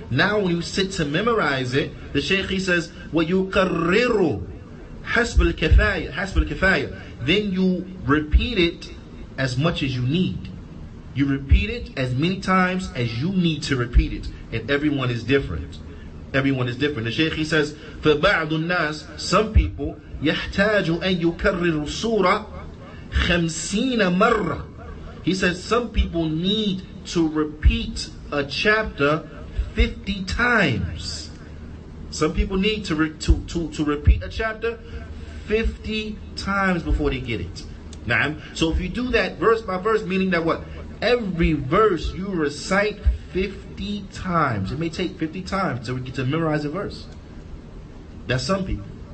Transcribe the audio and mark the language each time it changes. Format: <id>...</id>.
<en>Now when you sit to memorize it, the Shaykh, he says,</en> <ar>وَيُقَرِّرُ حَسْبَ الْكِفَايَةِ.</ar> <en>Then you repeat it as much as you need. You repeat it as many times as you need to repeat it. And everyone is different. Everyone is different. The Shaykh, he says,</en> <ar>فَبَعْضُ النَّاسِ,</ar> <en>some people,</en> <ar>يَحْتَاجُ أَن يُكَرِّرُ السُّورَةِ 50 مَرَّةً.</ar> <en>He says some people need to repeat a chapter 50 times. Some people need to repeat a chapter 50 times before they get it. Now, so if you do that verse by verse, meaning that what? Every verse you recite 50 times. It may take 50 times to memorize a verse. That's some people.</en>